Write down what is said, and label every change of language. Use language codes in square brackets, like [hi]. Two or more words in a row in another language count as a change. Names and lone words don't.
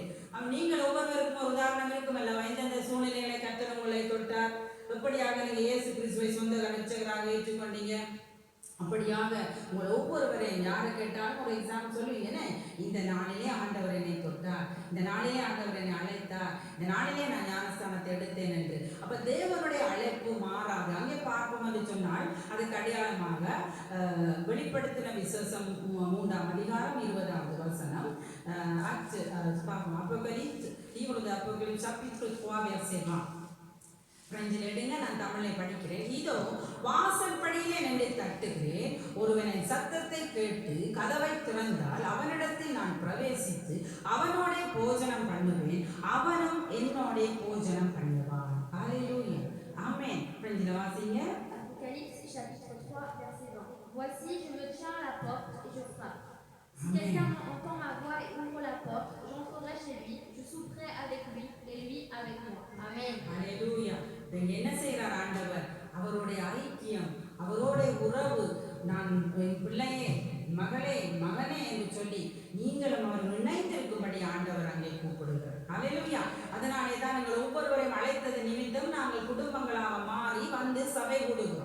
[ta] நீங்கள் ஒவ்வொருவருக்கும் ஒரு உதாரணம் இருக்கும் அல்லவா? எந்தெந்த சூழ்நிலைகளை கர்த்தர் உங்களை தொட்டார், எப்படியாக நீங்க இயேசு கிறிஸ்துவை சொந்த ரட்சகராக ஏற்றுக்கொண்டீங்க, அப்படியாக உங்களை ஒவ்வொருவரையும் யாரை கேட்டாலும் ஒரு எக்ஸாம்பிள் சொல்லுவீங்கன்னு, இந்த நாளிலே ஆண்டவர் என்னை தொட்டார், இந்த நாளிலே ஆண்டவர் என்னை அழைத்தார், இந்த நாளிலே நான் ஞானஸ்தானத்தை எடுத்தேன் என்று. அப்ப தேவனுடைய அழைப்பு மாறாது. அங்கே பார்ப்போம் என்று சொன்னால் அதுக்கு அடையாளமாக வெளிப்படுத்தின விசேஷம் 3ஆம் அதிகாரம் 20வது வசனம். அப்போகலிப்ஸ், [fr] livre d'Apocalypse chapitre 3 verset 20. [ta] பிரெஞ்சில் எடுங்க, நான் தமிழை படிக்கிறேன். இதோ வாசல் படியிலே நின்று தட்டுகிறேன், ஒருவனை சத்தத்தை கேட்டு கதவை திறந்தால் அவனிடத்தில் நான் பிரவேசித்து அவனோட போஜனம் பண்ணுவேன், அவனும் என்னோட போஜனம் பண்ணுவான். ஹல்லேலூயா, ஆமென். பிரெஞ்சில் வாசிங்க. [fr] Apocalypse chapitre 3 verset 20. Voici, je me tiens à la porte et je frappe. Si quelqu'un entend ma voix et ouvre la porte, j'entrerai chez lui, je souperai avec lui et lui avec moi. Amen. [ta] ஹல்லேலூயா. என்ன செய்கிறார் ஆண்டவர்? அவருடைய ஐக்கியம், அவருடைய உறவு, நான் என் பிள்ளையே, மகளே, மகனே என்று சொல்லி நீங்களும் அவர் இணைந்திருக்கும்படி ஆண்டவர் அங்கே கூப்பிடுகிறார். ஹல்லேலூயா. அதனாலே தான் நீங்கள் ஒவ்வொருவரையும் அழைத்தது நிமித்தம் நாங்கள் குடும்பங்களாக மாறி வந்து சபை கூடுகிறோம்.